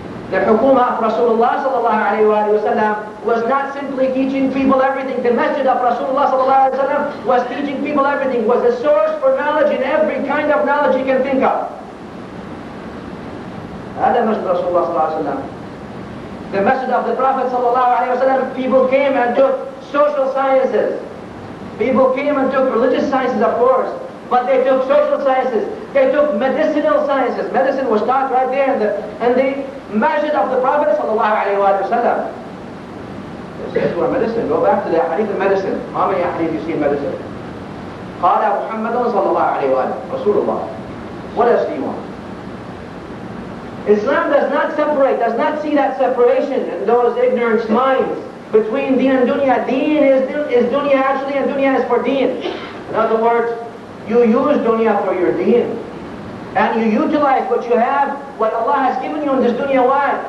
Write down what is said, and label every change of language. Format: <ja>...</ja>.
<en>The Hukuma of Rasulullah sallallahu alayhi wa sallam was not simply teaching people everything. The Masjid of Rasulullah sallallahu alayhi wa sallam was teaching people everything, was a source for knowledge in every kind of knowledge you can think of.</en> <ar>هذا مسجد رسول الله صلى الله عليه وسلم.</ar> <en>The Masjid of the Prophet sallallahu alayhi wa sallam, people came and took social sciences. People came and took religious sciences, of course, but they took social sciences. They took medicinal sciences. Medicine was taught right there in the Masjid of the Prophet sallallahu alayhi wa sallam. This is where medicine. Go back to the hadith of medicine. How many hadith you see in medicine?</en> <ar>قال محمد صلى الله عليه وآله Rasulullah.</ar> <en>What else do you want? Islam does not separate, does not see that separation in those ignorant minds between deen and dunya. Deen is dunya actually, and dunya is for deen. In other words, you use dunya for your deen. And you utilize what you have, what Allah has given you in this dunya, why?</en>